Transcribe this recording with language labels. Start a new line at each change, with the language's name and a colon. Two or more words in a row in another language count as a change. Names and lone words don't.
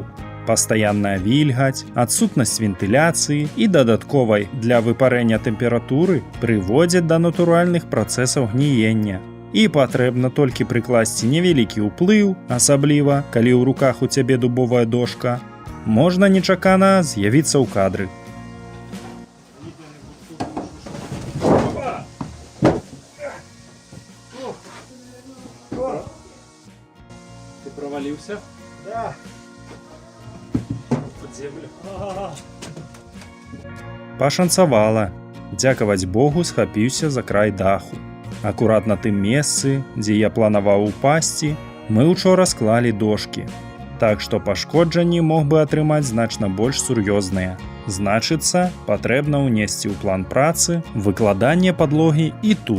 Belarusian: Пастаянная вільгаць, адсутнасць вентыляцыі і дадатковай для выпарэння тэмпературы прыводзяць да натуральных працэсаў гніення. І патрэбна толькі прыкласці невялікі ўплыў, асабліва, калі ў руках у цябе дубовая дошка, можна нечакана з'явіцца ў кадры.
Russian: Ты провалился? Да. Под землю.
Belarusian: Пашанцавала. Дзякаваць Богу, схапіўся за край даху. Акурат на тым месцы, дзе я планаваў упасці, мы учора склалі дошкі. Так што пашкоджанні мог бы атрымаць значна больш сур'ёзныя. Значыцца, патрэбна ўнесці ў план працы выкладанне падлогі і тут.